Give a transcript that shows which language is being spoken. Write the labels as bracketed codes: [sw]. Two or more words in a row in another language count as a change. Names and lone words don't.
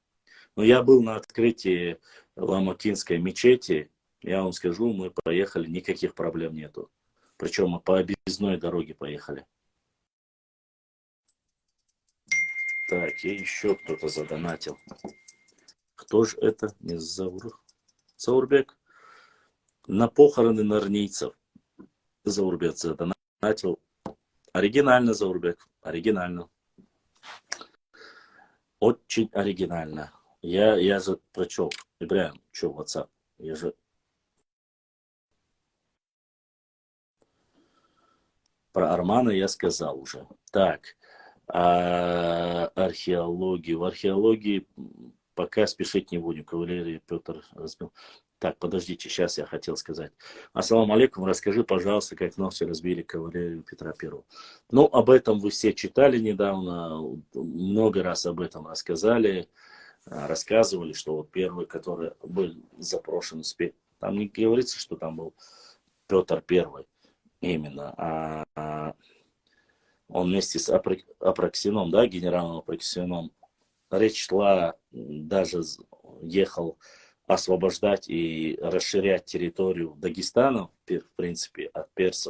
[ru] Но я был на открытии Ламакинской мечети, я вам скажу, мы поехали, никаких проблем нету. Причем мы по объездной дороге поехали. Так, и еще кто-то задонатил. Кто же это? Не Заурбек. На похороны норнийцев. Заурбек задонатил. Оригинально, Заурбек. Оригинально. Очень оригинально. Я же прочел. Ибраим, что, WhatsApp? Я же... Про Армана я сказал уже. Так. Археологию. В археологии пока спешить не будем. Кавалерий Петр разбил. Так, подождите, сейчас я хотел сказать. [ar] السلام عليكم, [ru] расскажи, пожалуйста, как ночью разбили кавалерию Петра Первого. Ну, об этом вы все читали недавно, много раз об этом рассказывали, что вот первый, который был запрошен, там не говорится, что там был Петр Первый именно, а он вместе с Апраксином, да, генералом Апраксином, речь шла, даже ехал освобождать и расширять территорию Дагестана, в принципе, от персов.